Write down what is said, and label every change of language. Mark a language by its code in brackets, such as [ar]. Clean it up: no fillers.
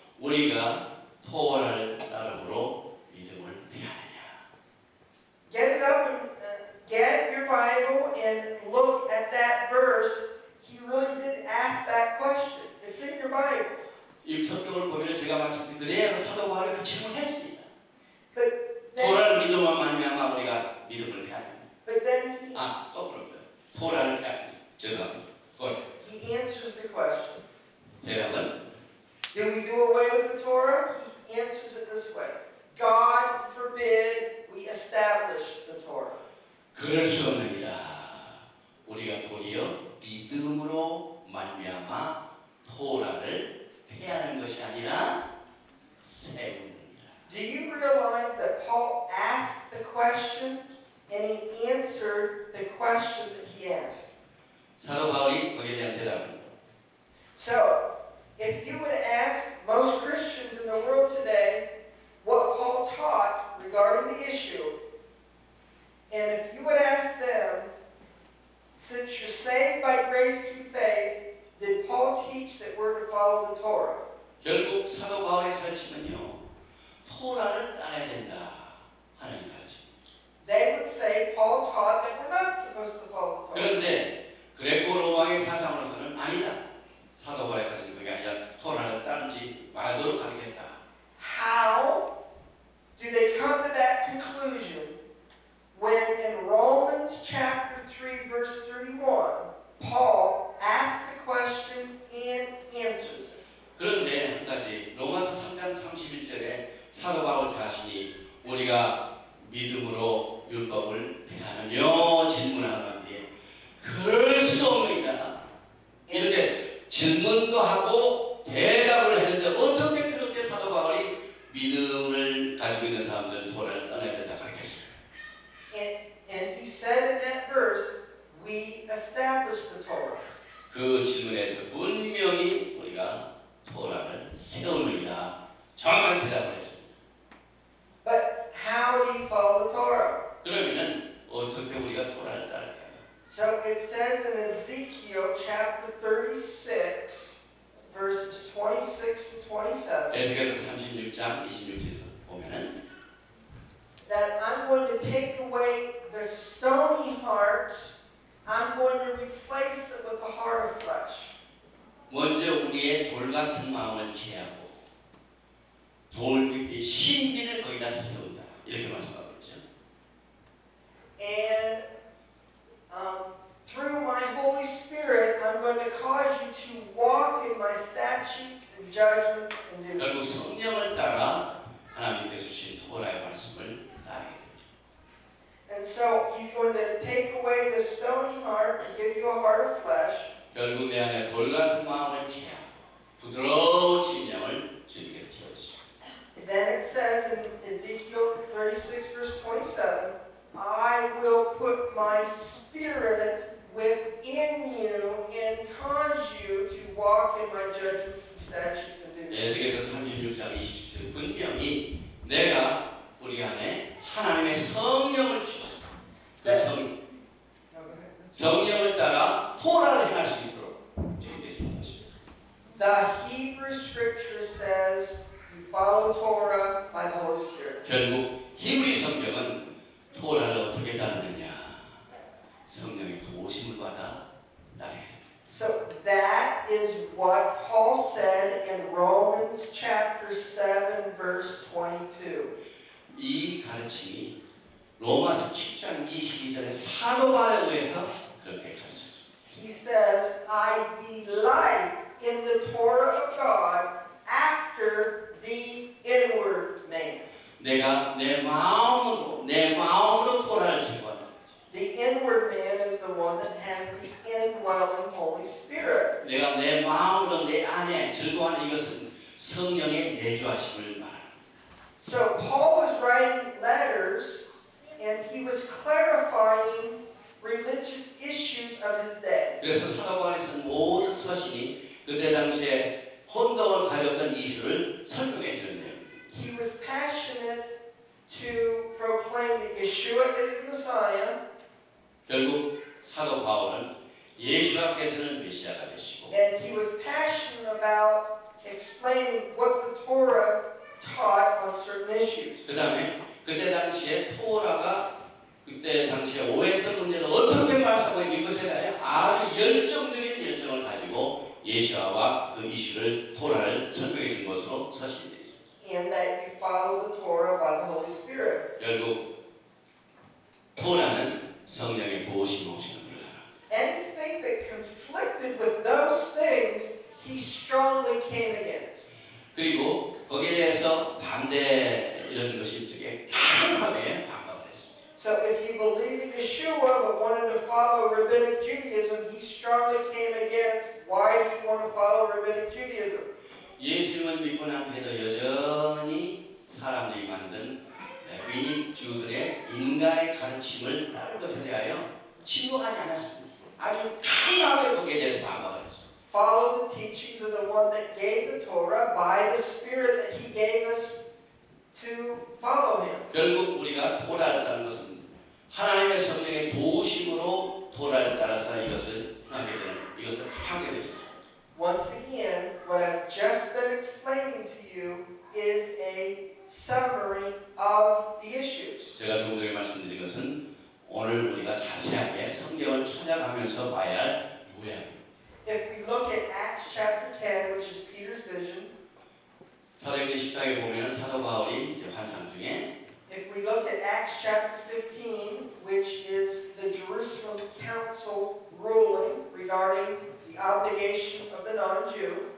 [ko] 우리가 토라를 따름으로 믿음을 피하느냐. [en] Get it up and get your Bible and look at that verse. He really did ask that question. It's in your Bible. [ko] 이 성경을 보면 제가 말씀드린 그대로 사도 바울이 그 질문했습니다. [en] But then, [ko] 토라를 믿음으로 말미암아 우리가 믿음을 피하느냐. [en] but then [ko] 거꾸로요. 토라를 피하느냐. 죄송합니다. [en] he answers the question. [ko] 대답은 [en] Do we do away with the Torah? He answers it this way. God forbid we establish the Torah. [ko] 그럴 수 없느니라. 우리가 도리어 믿음으로 말미암아 토라를 폐하는 것이 아니라 세우느니라. [en] Do you realize that Paul asked the question and he answered the question that he asked? [ko] 사도 바울이 거기에 대한 대답은 [en] So, if you would ask most Christians in the world today what Paul taught regarding the issue, and if you would ask them, since you're saved by grace through faith, did Paul teach that we're to follow the Torah? [ko] 결국 사도 바울의 가르침은요. 토라를 따라야 된다 하는 가르침. [en] They would say Paul taught that we're not supposed to follow the Torah. [ko] 그런데 그레코 로마의 사상으로서는 아니다. 사도 바울의 가르침 그게 아니라 토라를 따르지 말도록 가르쳤다. [en] How do they come to that conclusion when in Romans chapter 3 verse 31, Paul asks the question and answers it? [ko] 그런데 한 가지 로마서 3장 31절에 사도 바울 자신이 우리가 믿음으로 율법을 폐하느냐 질문하는 뒤에 그럴 수 없느니라 이렇게 질문도 하고 대답을 했는데 어떻게 그렇게 사도 바울이 믿음을 가지고 있는 사람들은 토라를 떠나야 된다 가르쳤어요. [en] And he said in that verse, we established the Torah. [ko] 그 질문에서 분명히 우리가 토라를 세우느니라 정확한 대답을 했습니다. [en] But how do you follow the Torah? [ko] 그러면은 어떻게 우리가 토라를 따를까요? [en] So it says in Ezekiel chapter 36, verses 26 and 27, [ko] 에스겔서 36장 26절에서 보면은 [en] that I'm going to take away the stony heart, I'm going to replace it with a heart of flesh. [ko] 먼저 우리의 돌 같은 마음을 제하고 신비를 거기다 세운다 이렇게 말씀하고 있죠. [en] And through my Holy Spirit, I'm going to cause you to walk in my statutes and judgments and do. [ko] 결국 성령을 따라 하나님께서 주신 토라의 말씀을 따르게 됩니다. [en] And so he's going to take away the stony heart and give you a heart of flesh. [ko] 결국 내 안에 돌 같은 마음을 제하고 부드러운 심령을 주님께서 채워주십니다. [en] Then it says in Ezekiel 36 verse 27, I will put my spirit within you and cause you to walk in my judgments and statutes and do them. [ko] 에스겔서 36장 27절 분명히 내가 우리 안에 하나님의 성령을 주셨습니다. 그 성령을 따라 토라를 행할 수 있도록 주님께서 인도하십니다. [en] The Hebrew scripture says you follow Torah by the Holy Spirit. [ko] 결국 히브리 성경은 토라를 어떻게 따르느냐 성령의 도심을 받아 따르게 됩니다. [en] So that is what Paul said in Romans chapter 7 verse 22. [ko] 이 가르침이 로마서 7장 22절에 사도 바울에 의해서 그렇게 가르쳤습니다. [en] He says, I delight in the Torah of God after the inward man. [ko] 내가 내 마음으로 토라를 증거한다. [en] The inward man is and the indwelling Holy Spirit. [ko] 내가 내 마음으로 내 안에 즐거워하는 이것은 성령의 내주하심을 말합니다. [en] So Paul was writing letters and he was clarifying religious issues of his day. [ko] 그래서 사도 바울이 쓴 모든 서신이 그때 당시에 혼동을 가졌던 이슈를 설명해 주는 내용입니다. [en] He was passionate to proclaim that Yeshua is the Messiah, [ko] 결국 사도 바울은 예수께서는 메시아가 되시고 [en] and he was passionate about explaining what the Torah taught on certain issues. [ko] 그 다음에 그때 당시에 토라가 그때 당시에 오해했던 문제를 어떻게 말씀하고 이것에 대해 아주 열정적인 열정을 가지고 예수와 그 이슈를 토라를 설명해 준 것으로 서신이 되어 있습니다. [en] And that you follow the Torah by the Holy Spirit. [ko] 결국 토라는 성령의 보호심 없이는 불가능. [en] Anything that conflicted with those things, he strongly came against. [ko] 그리고 거기에 대해서 반대 이런 것이 되게 강하게 반박을 했습니다. [en] So if you believe in Yeshua but wanted to follow Rabbinic Judaism, he strongly came against, why do you want to follow Rabbinic Judaism? [ko] 예수님을 믿고 난 뒤에도 여전히 사람들이 만든 위닉주들의 인간의 가르침을 따를 것에 대하여 침묵하지 않았습니다. 아주 강하게 거기에 대해서 반박을 했습니다. [en] Follow the teachings of the one that gave the Torah by the Spirit that he gave us to follow him. [ko] 결국 우리가 토라를 따르는 것은 하나님의 성령의 도우심으로 토라를 따라서 이것을 하게 되는 이것을 하게 되죠. [en] Once again, what I've just been explaining to you is a summary of the issues. [ko] 제가 조금 전에 말씀드린 것은 오늘 우리가 자세하게 성경을 찾아가면서 봐야 할 요약입니다. [en] If we look at Acts chapter 10, which is Peter's vision, [ko] 사도행전 10장에 보면 사도 바울이 이제 환상 중에 [en] if we look at Acts chapter 15, which is the Jerusalem Council ruling regarding the obligation of the non-Jew,